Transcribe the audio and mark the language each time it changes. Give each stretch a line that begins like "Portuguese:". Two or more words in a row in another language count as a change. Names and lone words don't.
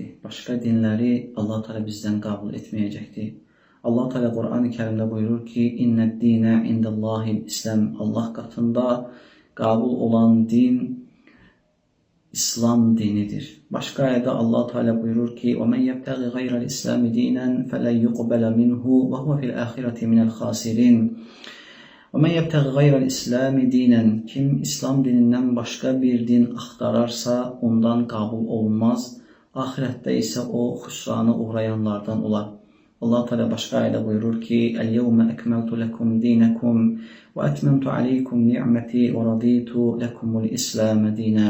Turkish: Başka dinleri Allah Teala bizden kabul etmeyecekti. Allah Teala Kur'an-ı Kerim'de buyurur ki:
Arabic: "إِنَّ الدِّينَ عِنْدَ اللَّهِ الْإِسْلَامُ."
Turkish: Allah katında kabul olan din İslam dinidir. Başka ayette Allah Teala buyurur ki:
Arabic: "وَمَنْ يَبْتَغِ غَيْرَ الْإِسْلَامِ دِينًا فَلَنْ يُقْبَلَ مِنْهُ وَهُوَ فِي الْآخِرَةِ مِنَ الْخَاسِرِينَ." وَمَنْ يَبْتَغِ غَيْرَ الْإِسْلَامِ دِينًا
Turkish: Kim İslam dininden başka bir din aktararsa ondan kabul olmaz. Ahirette ise o hüsrana uğrayanlardan olar. Allah Teala başka ayette buyurur ki:
Arabic: "الْيَوْمَ أَكْمَلْتُ لَكُمْ دِينَكُمْ وَأَتْمَمْتُ عَلَيْكُمْ نِعْمَتِي وَرَضِيتُ لَكُمُ الْإِسْلَامَ دِينًا."